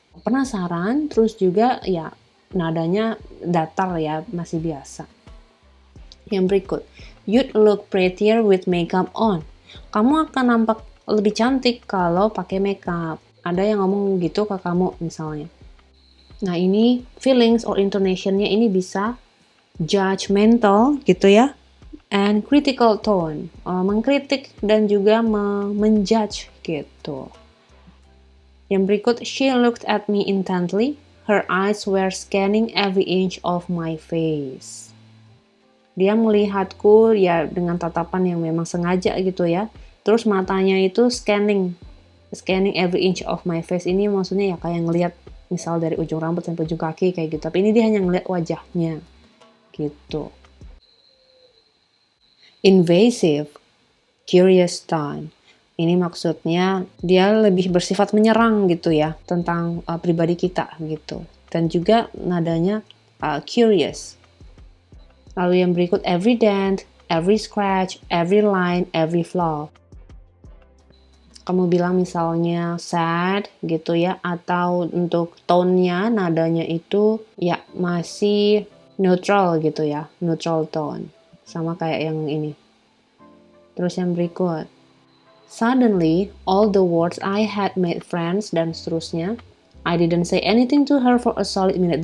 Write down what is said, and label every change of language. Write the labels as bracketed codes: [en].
[id] Penasaran, terus juga ya nadanya datar ya, masih biasa. Yang berikut, [en] you'd look prettier with makeup on. [id] Kamu akan nampak lebih cantik kalau pakai makeup. Ada yang ngomong gitu ke kamu misalnya. Nah, ini feelings or intonation-nya ini bisa judgmental gitu ya, [en] and critical tone, [id] mengkritik dan juga menjudge gitu. Yang berikut, [en] she looked at me intently. Her eyes were scanning every inch of my face. [id] Dia melihatku ya dengan tatapan yang memang sengaja gitu ya. Terus matanya itu [en] scanning every inch of my face. [id] Ini maksudnya ya kayak ngelihat misal dari ujung rambut sampai ujung kaki kayak gitu. Tapi ini dia hanya ngelihat wajahnya gitu. [en] Invasive, curious tone. [id] Ini maksudnya dia lebih bersifat menyerang gitu ya tentang pribadi kita gitu. Dan juga nadanya curious. Lalu yang berikut [en] every dent, every scratch, every line, every flaw. [id] Kamu bilang misalnya sad gitu ya, atau untuk tone-nya, nadanya itu ya masih neutral gitu ya, [en] neutral tone. [id] Sama kayak yang ini. Terus yang berikut. [en] Suddenly, all the words I had made friends [id] dan seterusnya. [en] I didn't say anything to her for a solid minute.